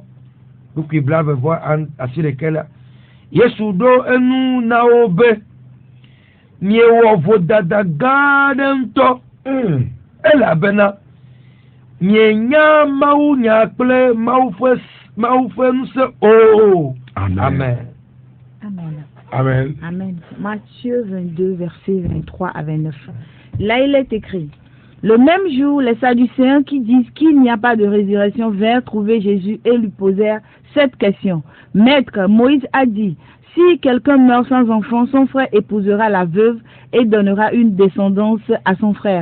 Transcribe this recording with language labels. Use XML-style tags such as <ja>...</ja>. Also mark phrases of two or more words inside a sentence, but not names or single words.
<ee>Lukui 20:11 la Yesu ɖo enu na wo be miewɔ vodada gã aɖe ŋutɔ elabena mienya Mawu nya kple Mawu ƒe ŋusẽ o. Amen.</ee> <fr>Amen. Amen. Matthieu 22, versets 23 à 29. Là, il est écrit: le même jour, les Sadducéens qui disent qu'il n'y a pas de résurrection vinrent trouver Jésus et lui posèrent cette question. Maître, Moïse a dit, si quelqu'un meurt sans enfant, son frère épousera la veuve et donnera une descendance à son frère.</fr>